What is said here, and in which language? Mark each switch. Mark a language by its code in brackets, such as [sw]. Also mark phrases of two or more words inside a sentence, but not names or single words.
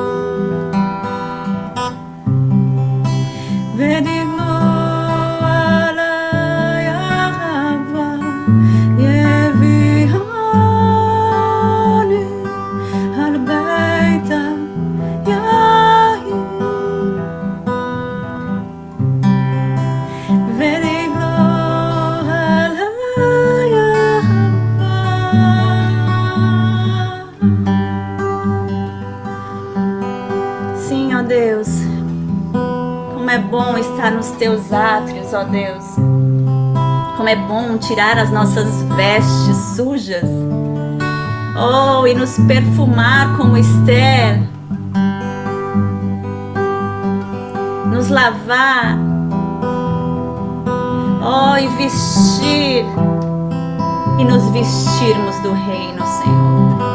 [he] ודיברו עלי אהבה יביאני על בית היין ודיברו עלי אהבה. [pt] Sim, ó Deus, como é bom estar nos teus átrios, ó Deus. Como é bom tirar as nossas vestes sujas, oh, e nos perfumar como Esther, nos lavar, oh, e vestir, e nos vestirmos do reino, Senhor.